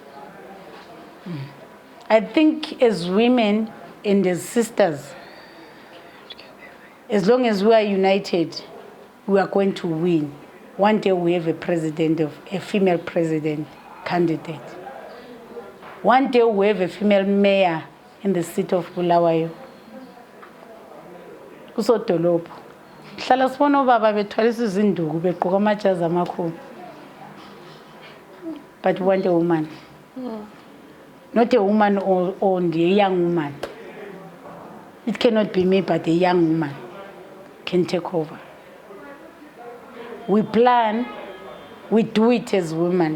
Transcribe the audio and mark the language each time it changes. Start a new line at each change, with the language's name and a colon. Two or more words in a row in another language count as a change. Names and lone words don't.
English: I think as women and as sisters, as long as we are united, we are going to win. One day we have a female president candidate. One day we have a female mayor in the city of Bulawayo.
North Ndebele: Kusodolopho. Hlala sibona ubaba bethwalisa izinduku begqoka amajazi amakhulu.
English: But we want a woman. Not a woman only, a young woman. It cannot be me, but a young woman can take over. We plan, we do it as women.